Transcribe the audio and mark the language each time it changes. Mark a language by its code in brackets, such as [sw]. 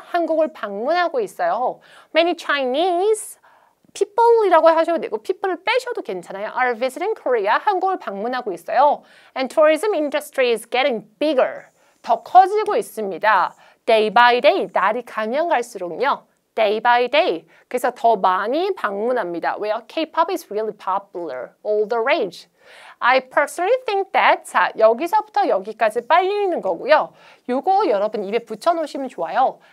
[ko] 한국을 방문하고 있어요. [en] Many Chinese [ko] people이라고 하셔도 되고 people을 빼셔도 괜찮아요. [en] are visiting Korea. [ko] 한국을 방문하고 있어요. [en] And tourism industry is getting bigger. [ko] 더 커지고 있습니다. [en] Day by day, [ko] 날이 가면 갈수록요. [en] day by day. [ko] 그래서 더 많이 방문합니다. 왜요? [en] K-pop is really popular, all the rage. I personally think that. [ko] 자, 여기서부터 여기까지 빨리 읽는 거고요. 요거 여러분 입에 붙여놓으시면 좋아요.